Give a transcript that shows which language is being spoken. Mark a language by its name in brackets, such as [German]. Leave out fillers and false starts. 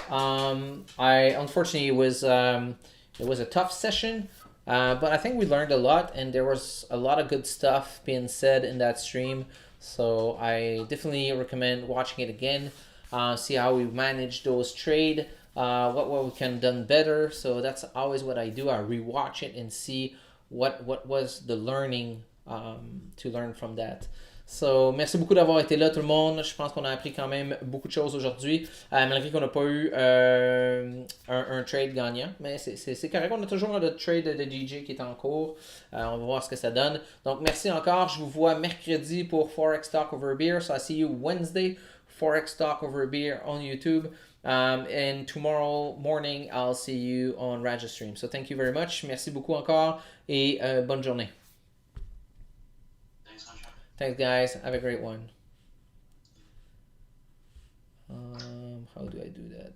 [English] Unfortunately it was a tough session, but I think we learned a lot, and there was a lot of good stuff being said in that stream. So I definitely recommend watching it again. See how we manage those trade. What we can done better. So that's always what I do. I rewatch it and see what was the learning to learn from that. [French] So, merci beaucoup d'avoir été là tout le monde. Je pense qu'on a appris quand même beaucoup de choses aujourd'hui, malgré qu'on n'a pas eu un trade gagnant. Mais c'est correct, on a toujours le trade de DJ qui est en cours. On va voir ce que ça donne. Donc, merci encore. Je vous vois mercredi pour Forex Talk Over Beer. [English] So, I see you Wednesday, Forex Talk Over Beer on YouTube. And tomorrow morning, I'll see you on Rajastream. So, thank you very much. [French] Merci beaucoup encore et bonne journée. [English] Thanks, guys. Have a great one. How do I do